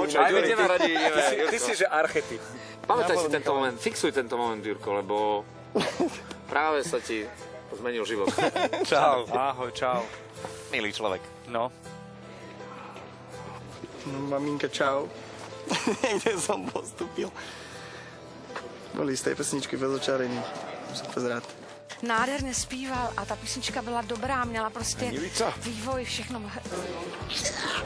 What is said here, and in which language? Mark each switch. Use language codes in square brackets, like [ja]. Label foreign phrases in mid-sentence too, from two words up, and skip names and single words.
[sk] Aj my ideme radi, ty si že archetyp. Pamätaj si tento moment, fixuj tento moment, Jurko, lebo práve sa ti zmenil život. Čau. Ahoj, čau. Milý človek. No. No, maminka, čau. Niekde som postupil. Boli z tej pesničky bez očarení. Som fakt rád. [cs] Nádherně zpíval a ta písnička byla dobrá, měla prostě Milica. vývoj, všechno.